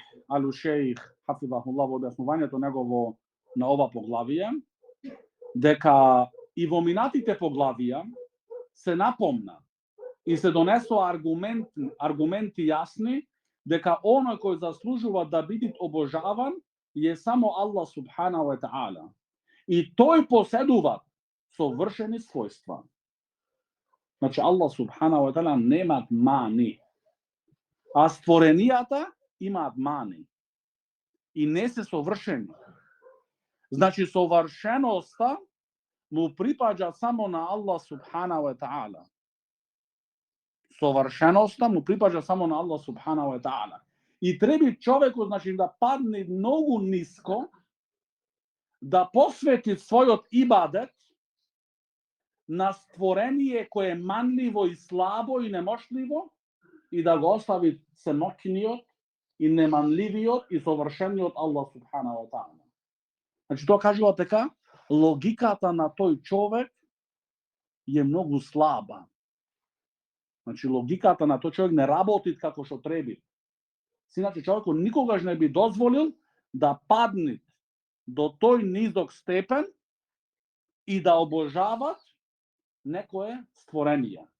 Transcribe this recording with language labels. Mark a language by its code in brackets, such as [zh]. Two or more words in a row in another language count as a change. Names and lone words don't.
[mk] ал-Шејх хафизахуллах во објаснувањето негово на ова поглавие, дека и во минатите поглавија се напомна и се донесоа аргументи јасни дека оној кој заслужува да биде обожаван е само Аллах [ar] سبحانه وتعالى. [mk] И тој поседува совршени својства. Значи Аллах [ar] سبحانه وتعالى [mk] немаат мани. А створенијата имаат мани. И не се совршени. Значи совршеноста му припаѓа само на Аллах [ar] سبحانه وتعالى. [mk] Совршеноста му припаѓа само на Аллах [ar] سبحانه وتعالى. [mk] И треба човекот, значи, да падне многу ниско, да посвети својот ибадет на створение кое е манливо и слабо и немошливо и да го остави семокниот и неманливиот и совршениот Аллах [ar] سبحانه وتعالى. [mk] Значи, тоа кажува така, логиката на тој човек е многу слаба. Значи, логиката на тој човек не работи како што треба. Иначе човекот никогаш не би дозволил да падне до тој низок степен и да обожават некое створение.